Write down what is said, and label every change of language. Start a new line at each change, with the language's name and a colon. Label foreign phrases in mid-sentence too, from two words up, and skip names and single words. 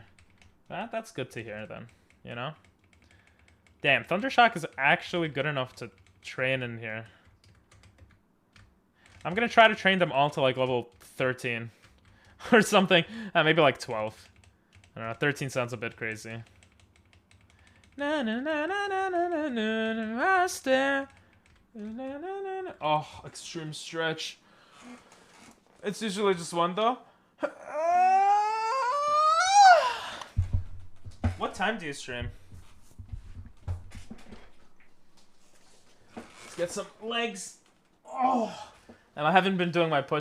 English: That's good to hear then. You know. Damn, Thundershock is actually good enough to train in here. I'm gonna try to train them all to like level 13 or something. Maybe like 12. I don't know. 13 sounds a bit crazy. Na na na na na na na na na master. Na na na na. Oh, extreme stretch. It's usually just one though. What time do you stream? Let's get some legs. Oh, and I haven't been doing my push-ups.